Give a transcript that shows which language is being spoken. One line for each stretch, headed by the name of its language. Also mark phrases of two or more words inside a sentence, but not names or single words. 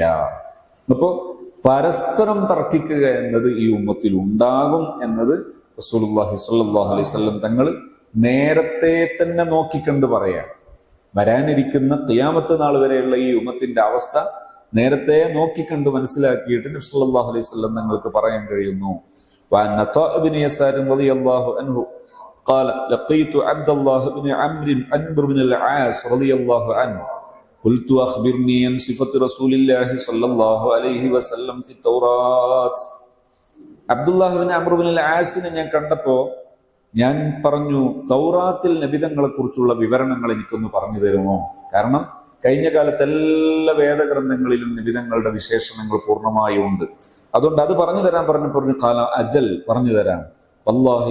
Malayalam: അപ്പോ പരസ്പരം തർക്കിക്കുക എന്നത് ഈ ഉമ്മത്തിൽ ഉണ്ടാകും എന്നത്
Arabic: رسول الله صلى الله عليه وسلم
Malayalam: തങ്ങൾ നേരത്തെ തന്നെ നോക്കിക്കണ്ട് പറയാം. വരാനിരിക്കുന്ന ഖിയാമത്ത് നാൾ വരെയുള്ള ഈ ഉമ്മത്തിന്റെ അവസ്ഥ നേരത്തെ നോക്കിക്കണ്ട് മനസ്സിലാക്കിയിട്ട് നബി
Arabic: صلى الله عليه وسلم
Malayalam: തങ്ങൾക്ക് പറയാൻ കഴിയുന്നു.
Arabic: وعن عطاء بن يسار رضي الله عنه قال لقيت عبد الله بن عمرو بن العاص رضي الله عنه قلت أخبرني عن صفة رسول الله صلى الله عليه وسلم في التوراة.
Malayalam: അബ്ദുല്ലാഹ് ബിൻ അംർ ബിൻ അൽ ആസിനെ ഞാൻ കണ്ടപ്പോ ഞാൻ പറഞ്ഞു, തൗറാത്തിൽ നബിതങ്ങളെ കുറിച്ചുള്ള വിവരണങ്ങൾ എനിക്കൊന്ന് പറഞ്ഞു തരുമോ? കാരണം കഴിഞ്ഞ കാലത്ത് എല്ലാ വേദഗ്രന്ഥങ്ങളിലും നബിതങ്ങളുടെ വിശേഷണങ്ങൾ പൂർണ്ണമായും ഉണ്ട്. അതുകൊണ്ട് അത് പറഞ്ഞു തരാൻ പറഞ്ഞു.
Arabic: قال أجل,
Malayalam: പറഞ്ഞു തരാം.